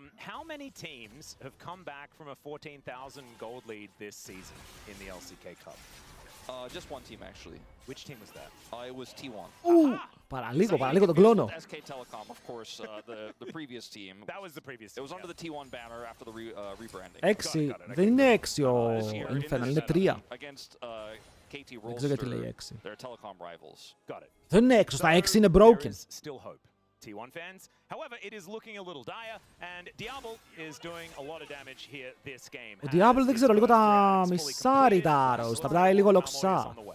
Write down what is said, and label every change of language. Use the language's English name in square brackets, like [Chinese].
[English] How many teams have come back from a 14,000 gold lead this season in the LCK Cup? Just one team, actually. Which team was that? It was T1. [Greek] Παραλίγο τον κλόνο. [English] SK Telecom, of course, the previous team. That was the previous team. It was under the T1 banner after the rebranding. 6. [Greek] Δεν είναι 6 ο Infernal, είναι 3. [English] Against KT [Greek] Δεν ξέρω γιατί λέει [English] Rolster, their telecom rivals. Got it. [Greek] Δεν είναι 6, στα 6 είναι broken. [English] Still hope. T1 fans. However, it is looking a little dire, and Diablo is doing a lot of damage here this game. [Greek] Ο Diablo δεν ξέρω, λίγο τα μισάρει τα arrows, τα πετάει λίγο λοξά.